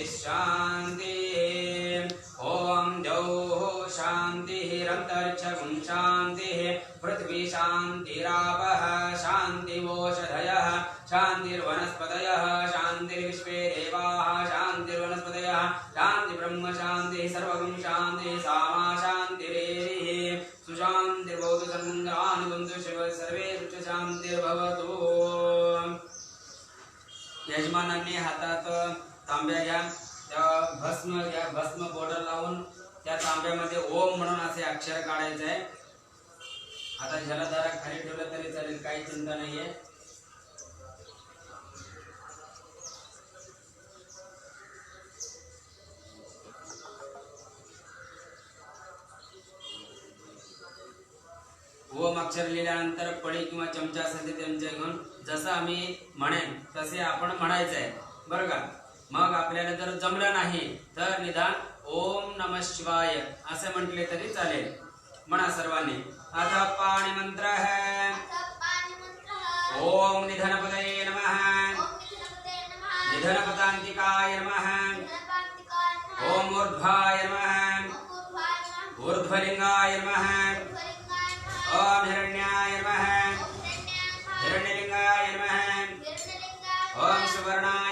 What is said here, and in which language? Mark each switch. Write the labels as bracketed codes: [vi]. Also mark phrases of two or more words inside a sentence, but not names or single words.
[sa] शान्तिः ॐ द्यौः शान्तिरन्तरिक्षं शान्तिः पृथ्वी शान्तिरापः शान्तिवोषधयः शान्तिर्वनस्पतयः शान्तिर्विश्वे देवाः शान्तिर्वनस्पतयः शान्तिब्रह्म शान्तिः सर्वगं शान्तिः सामा शान्तिरेरिः सुशान्तिर्भवतु सर्वमङ्गलानि शिव सर्वे शान्तिर्भवतु। [mr] यजमानांनी हातात तांब्या घ्या, त्या भस्म बॉर्डर लावून त्या तांब्यामध्ये ओम म्हणून असे अक्षर काढायचे आहे। आता जलधारा खाली ठेवलं तरी चालेल, काही चिंता नाहीये। ओम अक्षर लिहिल्यानंतर पळी किंवा चमचा असेल ते चमचा घेऊन जसं आम्ही म्हणेन तसे आपण म्हणायचं आहे, बरं का। मग आपल्याला जर जमलं नाही तर निदान [sa] ओम नमः शिवाय [mr] असे म्हटले तरी चालेल। म्हणा सर्वांनी। आता पाणी मंत्र है [sa] ओम निधनपतये नमः निधनपतांतिकाय नमः ओम ऊर्ध्वाय नमः ऊर्ध्वलिंगाय नमः ओम हिरण्याय नमः हिरण्यलिंगाय नमः ओम सुवर्णाय